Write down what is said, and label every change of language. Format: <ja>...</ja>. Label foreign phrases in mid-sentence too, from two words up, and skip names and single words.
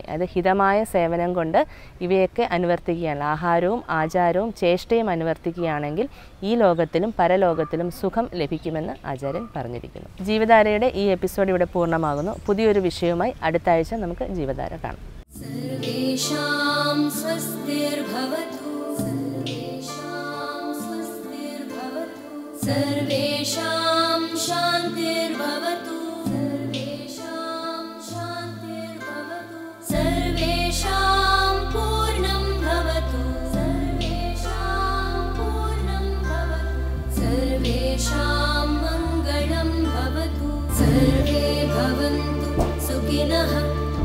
<ml>അത് ഹിതമായ സേവനം കൊണ്ട് ഇവയൊക്കെ അനുവർത്തിക്കുകയാണ്, ആഹാരവും ആചാരവും ചേഷ്ടയും അനുവർത്തിക്കുകയാണെങ്കിൽ ഈ ലോകത്തിലും പരലോകത്തിലും സുഖം ലഭിക്കുമെന്ന് ആചാര്യൻ പറഞ്ഞിരിക്കുന്നു. ജീവധാരയുടെ ഈ എപ്പിസോഡ് ഇവിടെ പൂർണ്ണമാകുന്നു. പുതിയൊരു വിഷയവുമായി അടുത്ത ആഴ്ച നമുക്ക് ജീവധാര കാണാം.</ml> <sa>सर्वेषां शान्तिर्भवतु, सर्वेषां शान्तिर्भवतु, सर्वेषां पूर्णं भवतु, सर्वेषां पूर्णं भवतु, सर्वेषां मङ्गलं भवतु, सर्वे भवन्तु सुखिनः.</sa>